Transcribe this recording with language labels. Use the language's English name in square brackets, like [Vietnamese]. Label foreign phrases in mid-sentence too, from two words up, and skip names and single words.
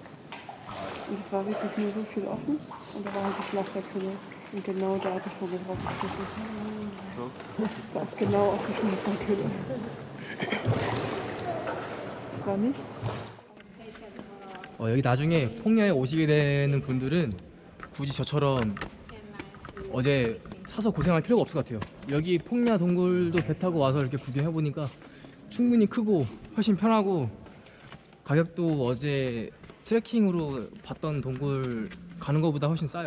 [German] Und es war wirklich nur so viel offen und da war halt die Schlafsackhülle. Und genau da hat der Vogel drauf geschissen. Da ist genau auf die Schlafsackhülle. Es war nichts. [Korean] 여기 나중에 폭야에 오시게 되는 분들은 굳이 저처럼 어제 사서 고생할 필요가 없을 것 같아요. 여기 폭야 동굴도 배 타고 와서 이렇게 구경해보니까 충분히 크고 훨씬 편하고 가격도 어제 트레킹으로 봤던 동굴 가는 거보다 훨씬 싸요.